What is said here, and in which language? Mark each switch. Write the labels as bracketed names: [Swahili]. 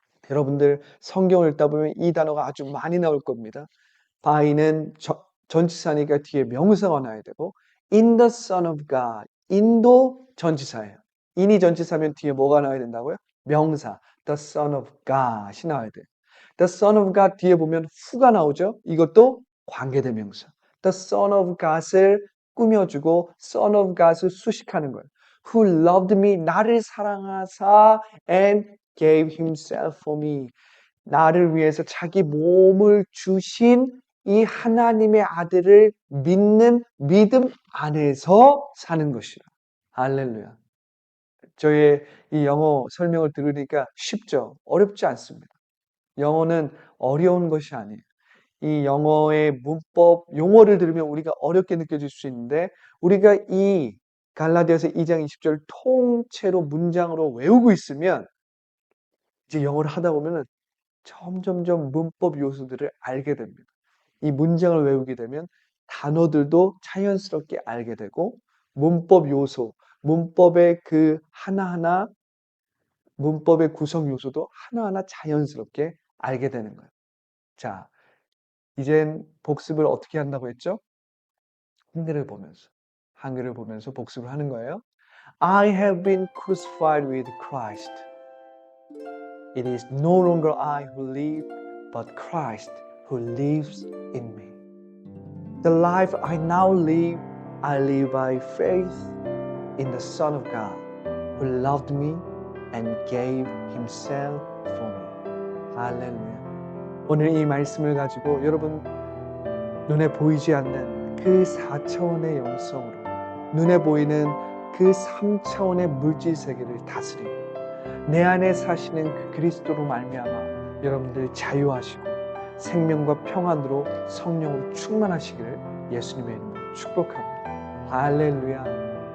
[Korean] 여러분들 성경을 읽다 보면 이 단어가 아주 많이 나올 겁니다. by는 전치사니까 뒤에 명사가 나야 되고 [English] in the Son of God, [Korean] in도 전치사예요. in이 전치사면 뒤에 뭐가 나와야 된다고요? 명사, the Son of God이 나와야 돼요. The Son of God 뒤에 보면 who가 나오죠? 이것도 관계대명사. The Son of God을 꾸며주고 Son of God을 수식하는 거예요. [English] Who loved me, [Korean] 나를 사랑하사 [English] and gave himself for me. [Korean] 나를 위해서 자기 몸을 주신 이 하나님의 아들을 믿는 믿음 안에서 사는 것이라. 할렐루야. 저의 이 영어 설명을 들으니까 쉽죠? 어렵지 않습니다. 영어는 어려운 것이 아니에요. 이 영어의 문법, 용어를 들으면 우리가 어렵게 느껴질 수 있는데 우리가 이 갈라디아서 2장 20절 통째로 문장으로 외우고 있으면 이제 영어를 하다 보면은 점점점 문법 요소들을 알게 됩니다. 이 문장을 외우게 되면 단어들도 자연스럽게 알게 되고 문법 요소, 문법의 그 하나하나 문법의 구성 요소도 하나하나 자연스럽게 알게 되는 거예요. 자, 이젠 복습을 어떻게 한다고 했죠? 한글을 보면서. 한글을 보면서 복습을 하는 거예요. [English] I have been crucified with Christ. It is no longer I who live, but Christ who lives in me. The life I now live, I live by faith in the Son of God, who loved me and gave himself for me. [Korean] 할렐루야. 오늘 이 말씀을 가지고 여러분 눈에 보이지 않는 그 4차원의 영성으로 눈에 보이는 그 3차원의 물질 세계를 다스리고 내 안에 사시는 그 그리스도로 말미암아 여러분들 자유하시고 생명과 평안으로 성령으로 충만하시기를 예수님의 이름으로 축복합니다. 할렐루야.